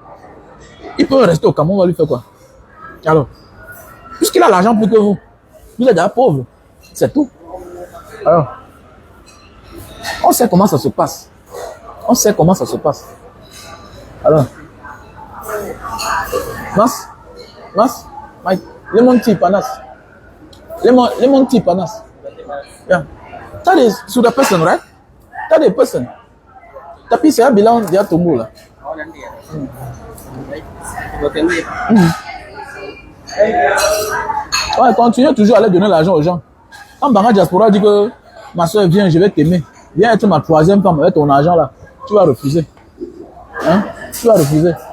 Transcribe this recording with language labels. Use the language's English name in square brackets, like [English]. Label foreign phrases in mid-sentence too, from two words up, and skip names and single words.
[French] Il peut rester au Cameroun, on va lui faire quoi? Alors, puisqu'il a l'argent plus que vous êtes déjà pauvre, c'est tout. Alors, on sait comment ça se passe. On sait comment ça se passe. Alors, Mike, [English] lemon tea [Malay] panas. [English] Lemon tea [Malay] panas. [English] Yeah. That is to the person, right? That is person. [Malay] Tapi saya bilang dia tunggu lah. [French] Ouais, continue toujours à aller donner l'argent aux gens. Quand Banga Diaspora dit que ma soeur viens, je vais t'aimer. Viens être ma troisième femme avec ton argent là. Tu vas refuser. Hein? Tu vas refuser.